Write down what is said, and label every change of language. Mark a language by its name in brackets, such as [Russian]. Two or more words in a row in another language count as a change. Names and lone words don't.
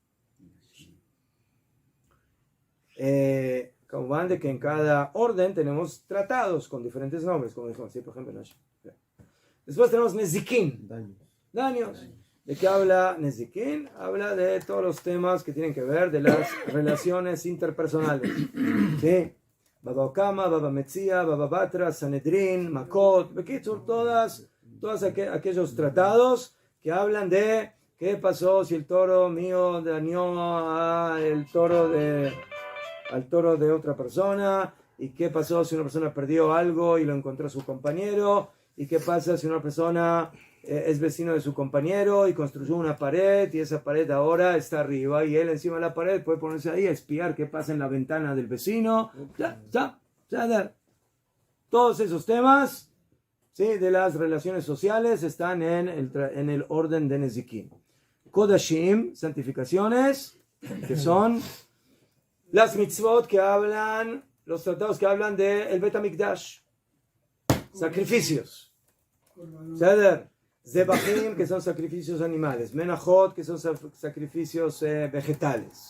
[Spanish] Como van de que en cada orden tenemos tratados con diferentes nombres, como dijimos, ¿sí? Por ejemplo, Nashim. Después tenemos Nezikin, daños. ¿De qué habla Nezikin? Habla de todos los temas que tienen que ver de las relaciones interpersonales. ¿Sí? Baba Okama, Baba Metzia, Baba Batra, Sanedrin, Makot, Bekitsur, todos aquellos tratados que hablan de qué pasó si el toro mío dañó al toro de otra persona, y qué pasó si una persona perdió algo y lo encontró su compañero, y qué pasa si una persona es vecino de su compañero y construyó una pared y esa pared ahora está arriba y él encima de la pared puede ponerse ahí a espiar qué pasa en la ventana del vecino. Todos esos temas, ¿sí?, de las relaciones sociales están en el orden de Nezikin. Kodashim, santificaciones, que son las mitzvot que hablan, los tratados que hablan del Bet HaMikdash, sacrificios. Seder, Zebachim, que son sacrificios animales. Menachot, que son sacrificios vegetales.